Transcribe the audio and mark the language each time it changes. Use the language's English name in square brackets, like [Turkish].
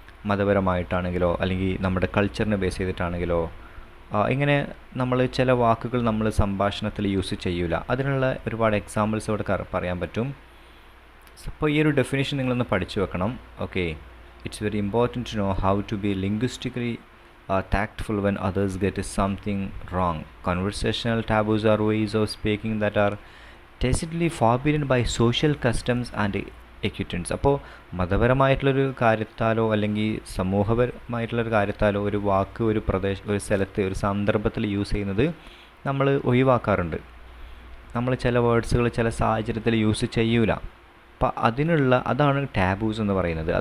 [Malayalam] മതപരമായിട്ടാണെങ്കിലോ അല്ലെങ്കിൽ നമ്മുടെ കൾച്ചറിനെ ബേസ് ചെയ്തിട്ടാണെങ്കിലോ ഇങ്ങനെ നമ്മൾ ചില വാക്കുകൾ നമ്മൾ സംഭാഷണത്തിൽ യൂസ് ചെയ്യൂല. അതിനുള്ള ഒരുപാട് എക്സാമ്പിൾസ് ഇവിടെ പറയാൻ പറ്റും. അപ്പോൾ ഈ ഒരു ഡെഫിനേഷൻ നിങ്ങളൊന്ന് പഠിച്ചു വെക്കണം. [English] Okay, it's very important to know how to be linguistically tactful when others get something wrong. Conversational taboos are ways of speaking that are tacitly forbidden by social customs and equitants. [Malayalam] അപ്പോൾ മതപരമായിട്ടുള്ളൊരു കാര്യത്താലോ അല്ലെങ്കിൽ സമൂഹപരമായിട്ടുള്ളൊരു കാര്യത്താലോ ഒരു വാക്ക് ഒരു സ്ഥലത്ത് ഒരു സന്ദർഭത്തിൽ use ചെയ്യുന്നത് നമ്മൾ ഒഴിവാക്കാറുണ്ട്. നമ്മൾ ചില വേർഡ്സുകൾ ചില സാഹചര്യത്തിൽ യൂസ് ചെയ്യൂല. അപ്പോൾ അതാണ് ടാബൂസ് എന്ന് പറയുന്നത്.